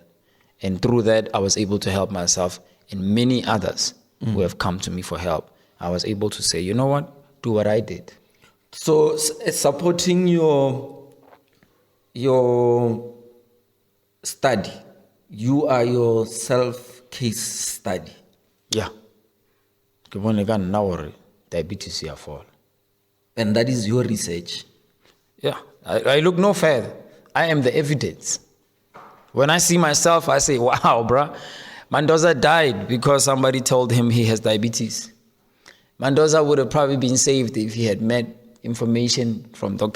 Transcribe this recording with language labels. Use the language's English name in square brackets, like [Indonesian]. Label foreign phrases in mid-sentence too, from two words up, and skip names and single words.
[English] And through that, I was able to help myself and many others who have come to me for help. I was able to say, you know what? Do what I did. So supporting your study, you are your self-case study. Yeah. [Tswana] Ke bone ka nna gore diabetes ya fall. [English] And that is your research. Yeah. I look no further. I am the evidence. When I see myself, I say, wow, bruh. Mendoza died because somebody told him he has diabetes. Mendoza would have probably been saved if he had met information from Dr.